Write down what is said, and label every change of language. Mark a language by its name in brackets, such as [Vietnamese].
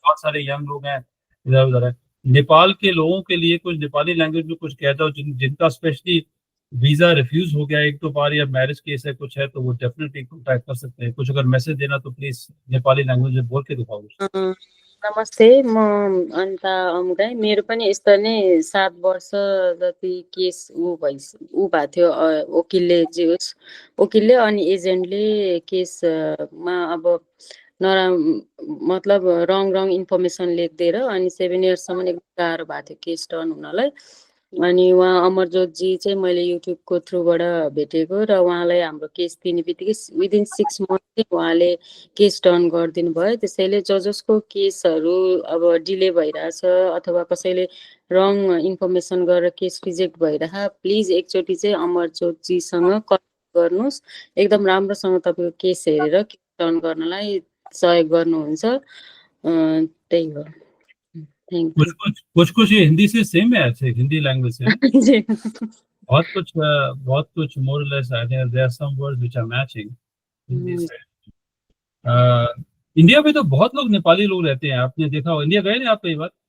[Hindi] बहुत सारे यंग लोग हैं इधर उधर है। नेपाल के लोगों के लिए कुछ नेपाली लैंग्वेज में कुछ कह जाओ, जिनका स्पेशली वीजा रिफ्यूज हो गया एक दो बार, या मैरिज केस है कुछ है, तो वो डेफिनेटली कॉन्टैक्ट कर सकते हैं। कुछ अगर मैसेज देना तो प्लीज नेपाली लैंग्वेज में बोल के दिखाओ। [Nepali] नमस्ते, म अनिता अमुगाई। मेरो पनि यस्तो नै 7 वर्ष जति केस ऊ भएको थियो, वकिलले अनि एजेन्टले केसमा अब नराम मतलब रङ इन्फर्मेसन लेखिदिएर अनि 7 इयर्ससम्म एकदम गाह्रो भएको थियो केस टर्न हुनलाई। अनि उहाँ अमरजोतजी चाहिँ मैले युट्युबको थ्रुबाट भेटेको, र उहाँलाई हाम्रो केस दिने बित्तिकै [English] within 6 month [Nepali] चाहिँ उहाँले केस टर्न गरिदिनु भयो। त्यसैले जसको केसहरू अब डिले भइरहेछ अथवा कसैले रङ इन्फर्मेसन गरेर केस रिजेक्ट भइरह, प्लिज एकचोटि चाहिँ अमरजोतजीसँग कन्ट्याक्ट गर्नुहोस्। एकदम राम्रोसँग तपाईँको केस हेरेर केस टर्न गर्नलाई सहयोग गर्नुहुन्छ। त्यही हो। थ्याङ्क [Hindi] कुछ [English] यू। [Hindi] कुछ कुछ कुछ ये हिंदी से सेम है, ऐसे हिंदी लैंग्वेज से ना, जी। बहुत कुछ [English] more less I think there are some words which are matching [Hindi] Hindi से। इंडिया में तो बहुत लोग नेपाली लोग रहते हैं, आपने देखा हो। इंडिया गए ना आप कई बार?